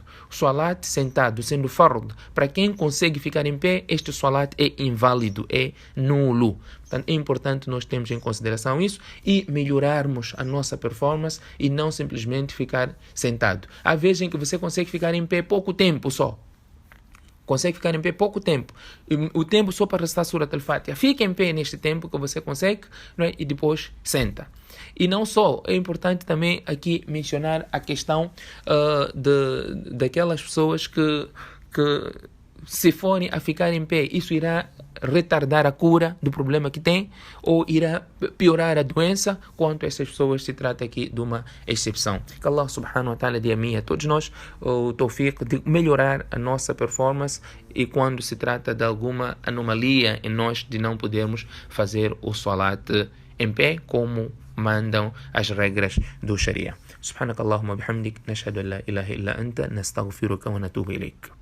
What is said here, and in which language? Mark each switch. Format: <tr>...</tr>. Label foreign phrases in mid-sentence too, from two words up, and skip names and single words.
<pt>O salat sentado, sendo fard, para quem consegue ficar em pé, este salat é inválido, é nulo. Portanto, é importante nós termos em consideração isso e melhorarmos a nossa performance e não simplesmente ficar sentado. Há vezes em que você consegue ficar em pé pouco tempo só. Consegue ficar em pé pouco tempo. O tempo só para recitar Surat al-Fatiha. Fica em pé neste tempo que você consegue, não é? E depois senta. E não só, é importante também aqui mencionar a questão daquelas pessoas que se forem a ficar em pé, isso irá retardar a cura do problema que tem ou irá piorar a doença, quanto essas pessoas se trata aqui de uma exceção. Que</pt> <ar>الله سبحانه وتعالى</ar> <pt>dê a mim e a todos nós o tawfiq de melhorar a nossa performance e quando se trata de alguma anomalia em nós de não podermos fazer o salat em pé como mandam as regras do Sharia.</pt> <ar>سبحانك اللهم وبحمدك، نشهد أن لا إله إلا أنت، نستغفرك ونتوب إليك.</ar>